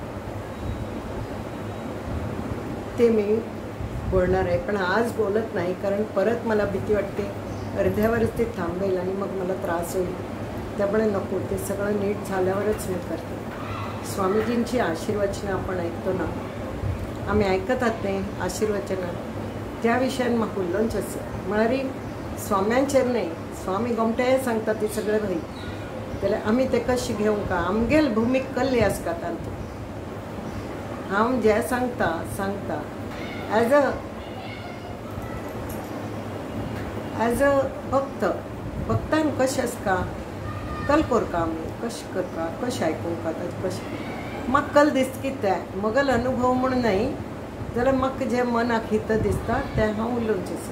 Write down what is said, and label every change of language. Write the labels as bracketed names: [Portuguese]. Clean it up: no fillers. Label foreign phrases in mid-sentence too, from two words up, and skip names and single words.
[Marathi] ते मी बोलणार आहे, पण आज बोलत नाही, कारण परत मला भीती वाटते अर्ध्यावरच ते थांबेल आणि मग मला त्रास होईल. त्यामुळे नको, ते सगळं नीट झाल्यावरच मी करते. स्वामीजींची आशीर्वचनं आपण ऐकतो ना, आम्ही ऐकत आहात नाही आशीर्वचनं, [Konkani] त्या विषयान म्हाका उलोवंचें आसा. म्हळ्यार स्वाम्यांचेर न्ही, स्वामी गोमटे सांगता ती सगळें भाई, जाल्यार आमी ते कशें घेवंक. आमगेल भुमीक कल्ली आसता तातूंत. हांव जें सांगता [English] as a [Konkani] भक्तान कशें आसता कल करता आमी, कशें करता, कशें आयकूंक आतां, कशें म्हाका कल दिसता की तें म्हगेलो अनुभव म्हूण न्हय, जाल्यार म्हाका जें मनाक हित दिसता तें हांव उलोवचें आसा.